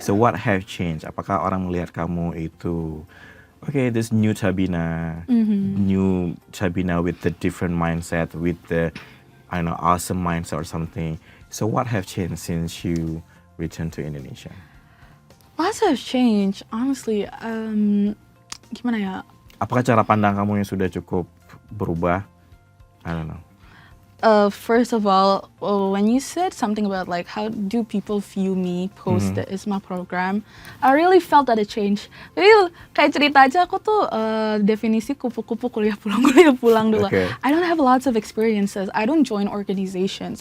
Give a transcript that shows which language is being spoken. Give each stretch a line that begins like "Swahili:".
English: So what have changed?
Indonesian: Apakah orang melihat kamu itu,
English: okay, this new Tabina, new Tabina with the different mindset, with the, I don't know, awesome mindset or something. So what have changed since you returned to Indonesia? Lots have changed, honestly.
Indonesian: Gimana ya? Apakah cara pandang kamu yang sudah cukup berubah?
English: I don't know. First of all, when you said something about like how do people view me post the IISMA program, I really felt that it changed.
Indonesian: Jadi kayak cerita aja, aku tuh definisi kupu-kupu kuliah pulang dulu.
English: Okay. I don't have lots of experiences. I don't join organizations.